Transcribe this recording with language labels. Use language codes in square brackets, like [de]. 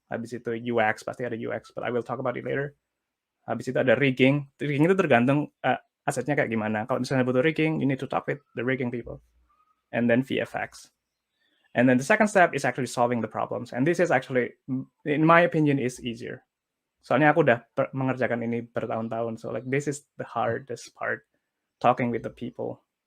[id] Habis itu UX, pasti ada UX, [en] but I will talk about it later. [id] Habis itu ada rigging. Rigging itu tergantung asetnya kayak gimana. Kalau misalnya butuh rigging, [en] you need to talk with the rigging people. And then VFX. And then the second step is actually solving the problems. And this is actually, in my opinion, is easier. [id] Soalnya aku udah mengerjakan ini bertahun-tahun. [en] So like this is the hardest part, talking with the people.